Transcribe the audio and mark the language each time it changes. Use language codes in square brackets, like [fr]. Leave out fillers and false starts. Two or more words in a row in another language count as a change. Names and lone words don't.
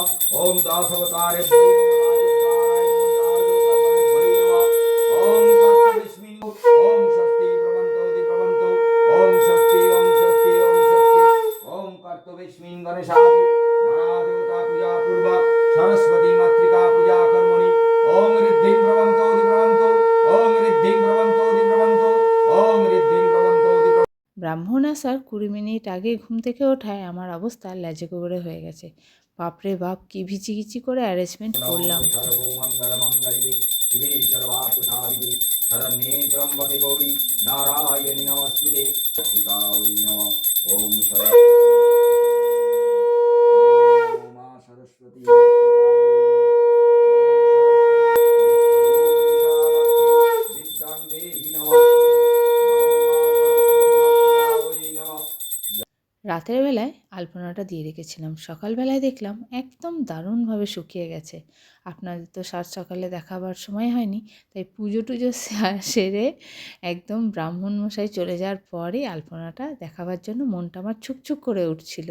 [sa] ओम दासवतारे ओम स्वस्ति प्रवन्तो दिप्रवन्तो ओम स्वस्ति ओम स्वस्ति ओम स्वस्ति ओम कर्तव्यस्मिन् गणेशादि नाना देवता पूजा पूर्वक सरस्वती मातृका पूजा कर्मणि ओम ऋद्धिं प्रवन्तो दिप्रवन्तो ओम ऋद्धिं प्रवन्तो दिप्रवन्तो ओम ऋद्धिं प्रवन्तो दिप्रवन्तो। [bn] ব্রাহ্মণ আসার 20 মিনিট আগে ঘুম থেকে ওঠায় আমার অবস্থা ল্যাজে গোবরে হয়ে গেছে। বাপরে বাপ, কি ভিচিকিচি করে অ্যারেঞ্জমেন্ট করলাম। [sa] शिवे सर्वार्थसाधिके शरण्ये त्र्यम्बके गौरी नारायणि नमस्ते वै नमः। ओम सरस्वती विद्यां देहि नमः। [bn] রাতের বেলায় আলপনাটা দিয়ে রেখেছিলাম, সকালবেলায় দেখলাম একদম দারুণভাবে শুকিয়ে গেছে। আপনাদের তো সাত সকালে দেখাবার সময় হয়নি, তাই পুজো টুজো সেরে একদম ব্রাহ্মণ মশাই চলে যাওয়ার পরে আলপনাটা দেখাবার জন্য মনটা আমার ছুকছুক করে উঠছিল।